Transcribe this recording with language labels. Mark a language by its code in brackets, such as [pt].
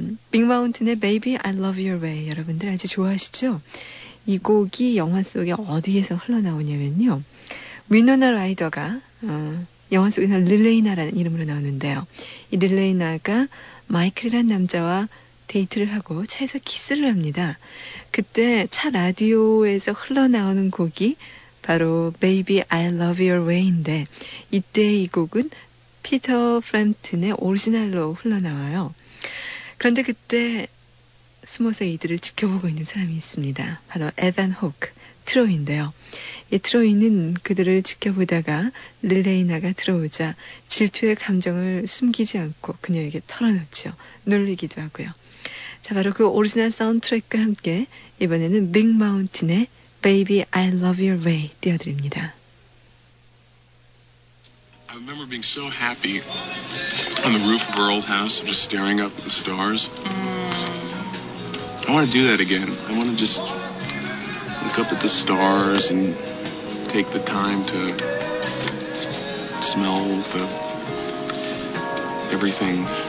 [ko] 빅마운틴의 Baby I Love Your Way 여러분들 아주 좋아하시죠? 이 곡이 영화 속에 어디에서 흘러나오냐면요. 위노나 라이더가 영화 속에서 릴레이나라는 이름으로 나오는데요. 이 릴레이나가 마이클이라는 남자와 데이트를 하고 차에서 키스를 합니다. 그때 차 라디오에서 흘러나오는 곡이 바로 Baby I Love Your Way인데 이때 이 곡은 피터 프램튼의 오리지널로 흘러나와요. 그런데 그때 숨어서 이들을 지켜보고 있는 사람이 있습니다. 바로 에반 호크, 트로이인데요. 이 트로이는 그들을 지켜보다가 릴레이나가 들어오자 질투의 감정을 숨기지 않고 그녀에게 털어놓죠. 놀리기도 하고요. 자, 바로 그 오리지널 사운드트랙과 함께 이번에는 빅마운틴의 Baby I Love Your Way 띄워드립니다. [en] I remember being so happy on the roof of our old house, just staring up at the stars. I want to do that again. I want to just look up at the stars and take the time to smell the everything.